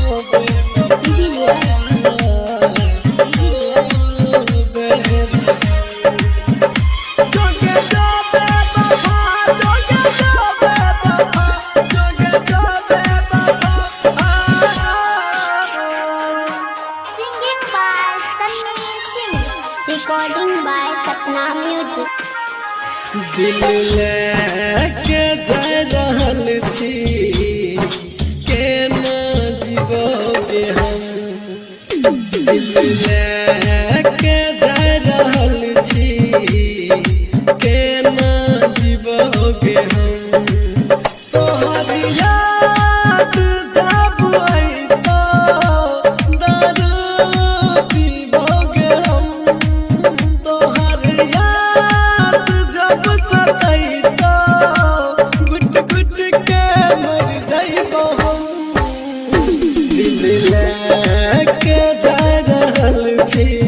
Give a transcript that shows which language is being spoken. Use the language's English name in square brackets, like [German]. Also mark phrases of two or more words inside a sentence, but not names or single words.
[English] Jubilius. Singing by Sunny Singh. Recording by Sapna Music. [Maithili] दिल लेके जा रहल छी केना जीवोगे हम दिल लेके जा रहल छी केना जीवोगे हम तोहर याद जब आई तो दारू पीबोगे हम तोहर याद जब सताई तो गुट गुट के मर जाइबो हम दिल लेके जा रहल छी